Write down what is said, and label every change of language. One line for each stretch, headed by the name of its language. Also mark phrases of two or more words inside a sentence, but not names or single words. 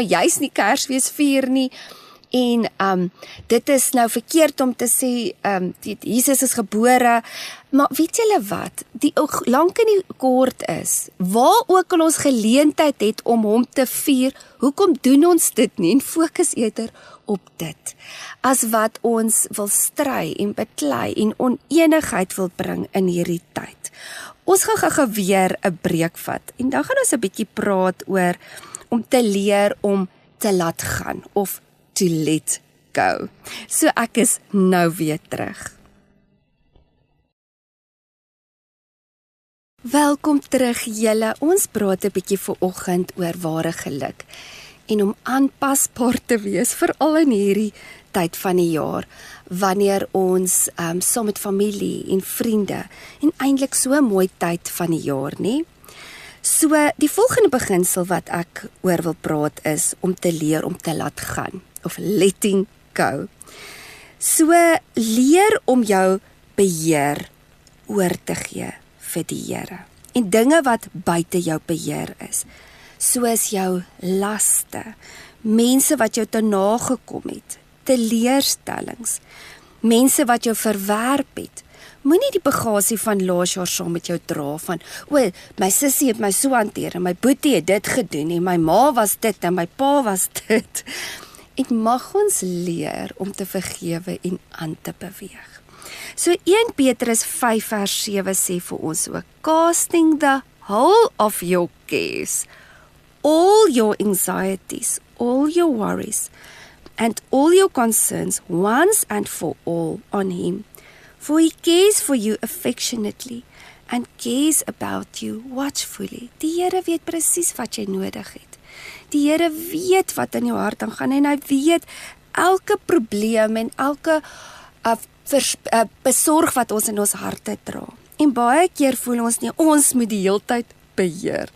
Afrikaans: juis nie Kersfees vier nie, en dit is nou verkeerd om te sê, Jesus is gebore, maar weet julle wat, die lank en die kort is, waar ook al ons geleentheid het om hom te vier, hoekom doen ons dit nie, en fokus eerder op dit, as wat ons wil stry en beklei en oneenigheid wil bring in hierdie tyd. Ons gaan weer 'n breek vat, en dan gaan ons 'n bietjie praat oor om te leer om te laat gaan,
English: of to let go.
Afrikaans: So ek is nou weer terug. Welkom terug julle, ons praat 'n bietjie vanoggend oor ware geluk en om aanpasbaar te wees, veral in hierdie tyd van die jaar, wanneer ons saam met familie en vriende, en eintlik so 'n mooi tyd van die jaar, nie? So, die volgende beginsel wat ek oor wil praat is om te leer om te laat gaan,
English: of letting go.
Afrikaans: So, leer om jou beheer oor te gee vir die Here. En dinge wat buite jou beheer is, soos jou laste, mense wat jou te nagekom het, teleurstellings, mense wat jou verwerp het. Moenie die bagasie van laas jaar saam met jou dra van, my sussie het my so hanteer, en my boetie het dit gedoen, en my ma was dit, en my pa was dit. En mag ons leer om te vergewe en aan te beweeg. So 1 Petrus 5 vers 7 sê vir ons ook,
English: casting the whole of your cares, all your anxieties, all your worries, and all your concerns once and for all on him. For he cares for you affectionately and cares about you watchfully.
Afrikaans: Die Here weet presies wat jy nodig het. Die Here weet wat in jou hart aangaan en hy weet elke probleem en elke besorg wat ons in ons harte dra. En baie keer voel ons nie, ons moet die heeltyd beheer.